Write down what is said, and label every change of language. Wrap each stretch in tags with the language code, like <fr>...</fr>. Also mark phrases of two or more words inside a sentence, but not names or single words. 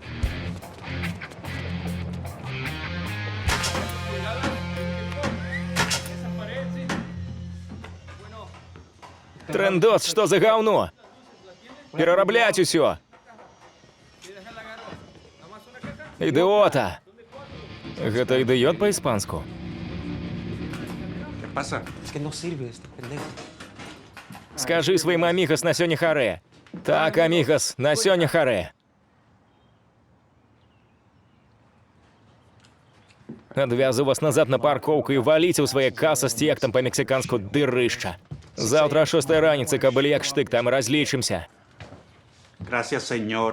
<be>Трендос, што за гаўно? Перарабляць усё. Ідыота. Гэта ідыёт па-іспанску.</be> <es>¿Qué pasa? Es que no sirve este pendejo.</es> <be>Скажы сваім амігас на сёння харэ. Так, амігас, на сёння харэ. Адвязу вас назад на паркоўку і валіце ў свае каса з тектам па-мексіканску дырышча. Заўтра о 6 раніцы, каб былі як штык, там разлічымся.</be> <es>Gracias, señor.</es>